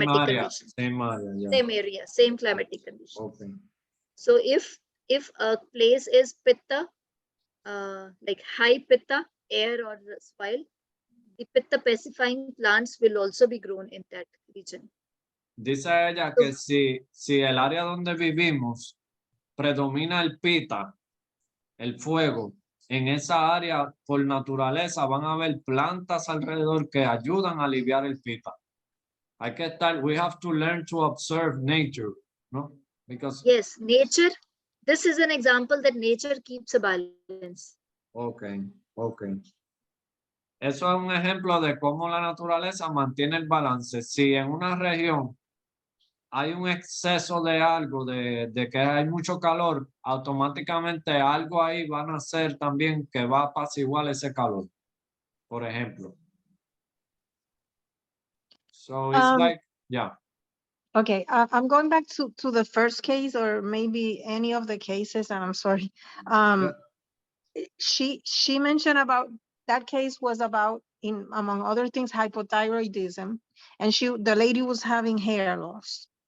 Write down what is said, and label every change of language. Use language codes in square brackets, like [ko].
[en] climatic area, condition, same area, yeah. same area, same climatic condition. Okay. So if a place is pitta, like high pitta air or soil, the pitta pacifying plants will also be grown in that region. [es] Dice ella que si el área donde vivimos predomina el pita, el fuego, en esa área por naturaleza van a haber plantas alrededor que ayudan a aliviar el pita. Hay que estar, [en] we have to learn to observe nature, no? Because Yes, nature. This is an example that nature keeps a balance. okay, okay. [es] Eso es un ejemplo de cómo la naturaleza mantiene el balance. Si en una región hay un exceso de algo, de que hay mucho calor, automáticamente algo ahí van a hacer también que va a apaciguar ese calor, por ejemplo. [en] So it's like, yeah. Okay, I'm going back to the first case or maybe any of the cases, and I'm sorry. She mentioned about that case was about, in among other things, hypothyroidism, and the lady was having hair loss.